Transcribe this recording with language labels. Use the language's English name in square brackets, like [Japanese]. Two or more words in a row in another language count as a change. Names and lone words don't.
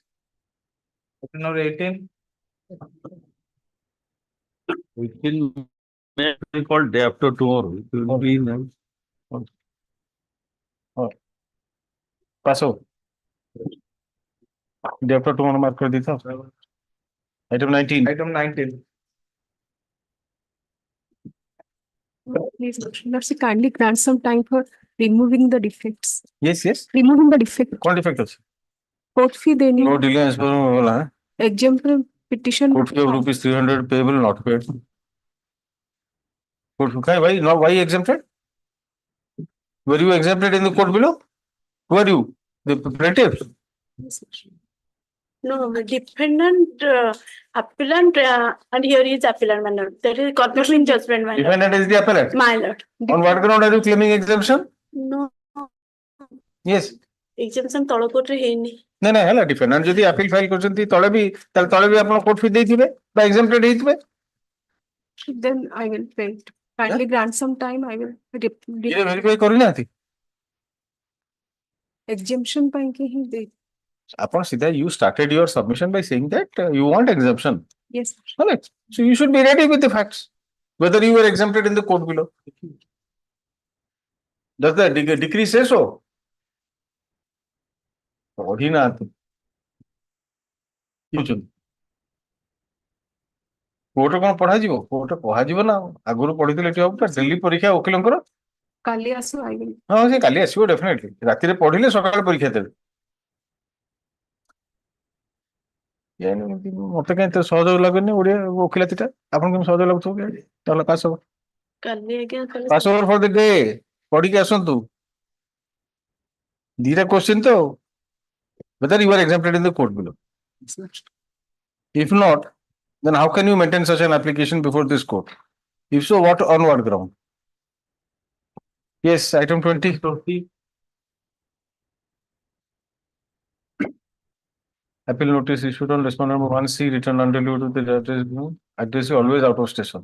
[English] Number 18. We can make called day after tomorrow. It will be nice. Paso. Day after tomorrow mark [Hindi] कर देता हूँ. [English] Item 19. Item 19. Please, Lordship, kindly grant some time for removing the defects. Yes, yes. Removing the defect. [Hindi] कौन defect है? [English] Court fee देनी. No delay as per [Hindi] बोला है. [English] Exempt petition. Court fee of rupees 300 payable not paid. Court fee why now why exempted? Were you exempted in the court below? Who are you? The plaintiff? No, the defendant, appellant, and here is appellant, my lord. That is corporation judgment, my lord. Defendant is the appellant. My lord. On what ground are you claiming exemption? No, Yes. [Odia] exemption ତଳ court ରେ ହେଇନି. ନା ନା ହେଲା ଡିଫେଣ୍ଡାଣ୍ଟ ଯଦି appeal ଫାଇଲ କରିଛନ୍ତି ତଳେ ବି ତାହେଲେ ତଳେ ବି ଆପଣ କୋର୍ଟ ଫି ଦେଇଥିବେ ବା exempted ହେଇଥିବେ. [English] Then I will pay it. Kindly grant some time, I will. [Odia] ଇଏ ଭେରିଫାଇ କରିନାହାନ୍ତି. Exemption ପାଇଁ କି ହିଁ ଦେଇ. ଆପଣ ସିଧା [English] you started your submission by saying that you want exemption. Yes. Correct. So you should be ready with the facts. Whether you were exempted in the court below. Does the decree say so? [Odia] ପଢି ନାହାନ୍ତି କୋର୍ଟରେ କଣ ପଢାଯିବ କୋର୍ଟରେ ପଢାଯିବ ନା ଆଗରୁ ପଢିଥିଲେ ଏଠି ହବ ଡେଲି ପରୀକ୍ଷା ଓକିଲଙ୍କର କାଲି ଆସୁ [English] I will. [Odia] ହଁ ସେ କାଲି ଆସିବ ଡେଫିନେଟଲି ରାତିରେ ପଢିଲେ ସକାଳେ ପରୀକ୍ଷା ଦେବେ ମତେ କାହିଁ ଏତେ ସହଜ ଲାଗୁନି ଓଡିଆ ଓକିଲାତିଟା ଆପଣ କେମିତି ସହଜ ଲାଗୁଥିବ ତାହେଲେ ପାସ୍ ହବ କାଲି ଆଜ୍ଞା [English] pass over for the day [Odia] ପଢିକି ଆସନ୍ତୁ ଦିଟା କ୍ୱେଶ୍ଚିନ୍ ତ [English] whether you are exempted in the court below. If not, then how can you maintain such an application before this court? If so, what on what ground? Yes, item 20. Appeal notice issued on respondent number 1C returned undelivered to the address is always out of station.